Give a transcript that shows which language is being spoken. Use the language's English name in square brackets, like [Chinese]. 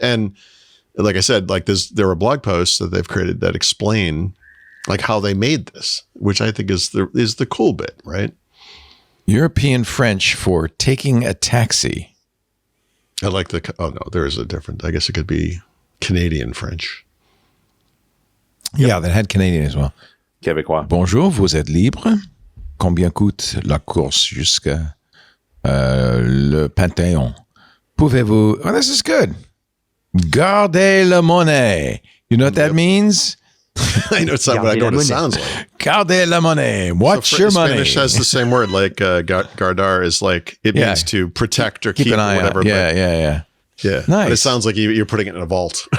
[English] And like I said, like there are blog posts that they've created that explain like how they made this, which I think is the cool bit, right? European French for taking a taxi. I like there is a different, I guess it could be Canadian French. Yeah, that had Canadian as well. Québécois. [French] Bonjour, vous êtes libre? Combien coûte la course jusqu'à le Panthéon? Pouvez-vous... [English] Oh, this is good. [French] Gardez la monnaie. [English] You know what that means? I know it's not what I know what it sounds like. [French] Gardez la monnaie. [English] Watch your money. Spanish has the same word, like guardar is like, it Yeah. means to protect or Keep keep an or eye whatever. out. Yeah, but- yeah. Yeah. Nice. But it sounds like you're putting it in a vault.